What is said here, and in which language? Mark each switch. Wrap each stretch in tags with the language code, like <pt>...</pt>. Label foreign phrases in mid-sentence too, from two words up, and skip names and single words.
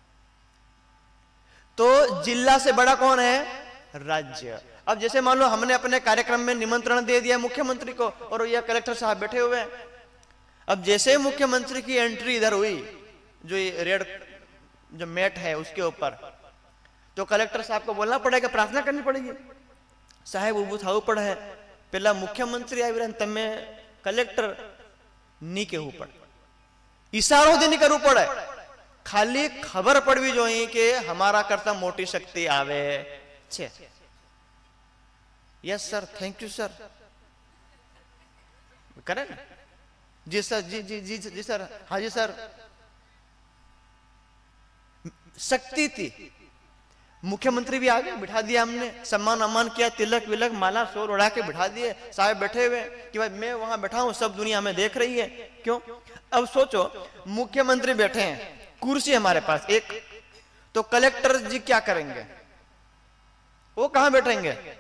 <hi>तो जिला से बड़ा कौन है राज्य अब जैसे मान लो हमने अपने कार्यक्रम में निमंत्रण दे दिया मुख्यमंत्री को और यह कलेक्टर साहब बैठे हुए हैं अब जैसे मुख्यमंत्री की एंट्री इधर हुई जो ये रेड जो मैट है उसके ऊपर तो कलेक्टर साहब को बोलना पड़ेगा प्रार्थना करनी पड़ेगी</hi> <gu>સાહેબ ઊભું થવું પડે છે પેલા મુખ્યમંત્રી આવી તમે કલેક્ટર ની કહું પડે ઇશારો નહીં કરવું પડે ખાલી ખબર પડવી જોઈએ કે અમારા કરતા મોટી શક્તિ આવે છે</gu> <en>yes sir thank you sir</en> <hi>करे ना जी सर जी जी जी जी सर हाँ जी सर शक्ति थी मुख्यमंत्री भी आ गए बिठा दिया हमने सम्मान अम्मान किया तिलक विलक माला शोर उड़ा के बिठा दिए साहब बैठे हुए कि भाई मैं वहां बैठा हूं सब दुनिया में देख रही है क्यों अब सोचो मुख्यमंत्री बैठे हैं कुर्सी हमारे पास एक तो कलेक्टर जी क्या करेंगे वो कहां बैठेंगे</hi>